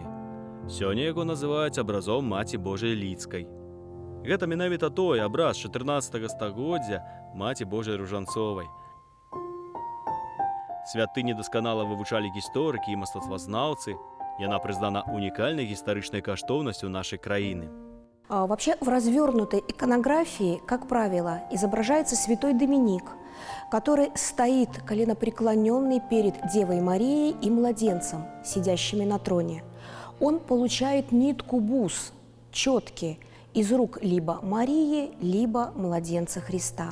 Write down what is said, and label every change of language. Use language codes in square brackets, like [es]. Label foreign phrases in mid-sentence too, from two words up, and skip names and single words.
[be] Сёння яго называюць абразом Маці Божай Лідскай. Гэта менавіта той абраз 14 стагоддзя Маці Божай Ружанцовай. Святыні дасканала вывучалі гісторыкі і мастацтвазнаўцы. Яна прызнана унікальнай гістарычнай каштоўнасцю нашай краіны. [ru] Вообще в развернутой иконографии, как правило, изображается святой Доминик, который стоит коленопреклоненный перед Девой Марией и младенцем, сидящими на троне. Он получает нитку бус, четки, из рук либо Марии, либо младенца Христа.